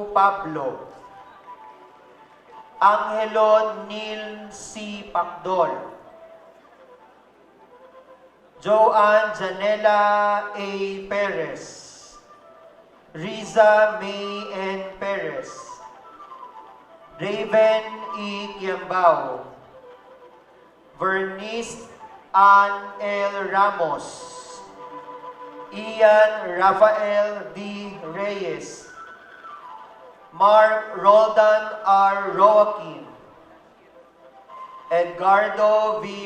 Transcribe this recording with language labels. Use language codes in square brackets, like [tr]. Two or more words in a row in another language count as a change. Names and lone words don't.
[tl] Pablo, Angelo Neil C. Pacdol, Joanne Janela A. Perez, Riza May N. Perez, Raven E. Kiambao, Vernice Ann L. Ramos, Ian Rafael D. Reyes, Mark Roldan R. Roaquin, Edgardo V.